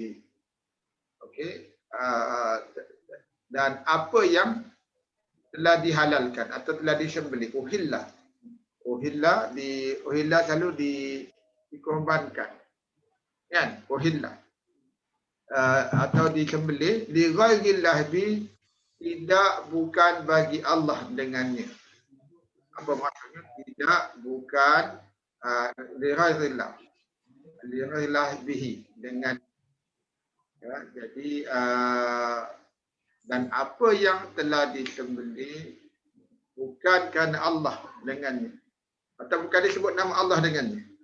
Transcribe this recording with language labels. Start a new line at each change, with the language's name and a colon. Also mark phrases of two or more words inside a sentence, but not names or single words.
Malay: Okey, dan apa yang telah dihalalkan atau telah disembelih. Uhilla. Uhilla selalu dikorbankan. Kan? Uhilla. Atau disembelih
Arabic: لغير الله به,
Malay: tidak bukan bagi Allah dengannya. Apa maksudnya? Tidak, bukan
Arabic: لغير الله. لغير الله به,
Malay: dengan. Ya, jadi dan apa yang telah disembelih bukan kerana Allah dengannya, atau bukan disebut nama Allah dengannya.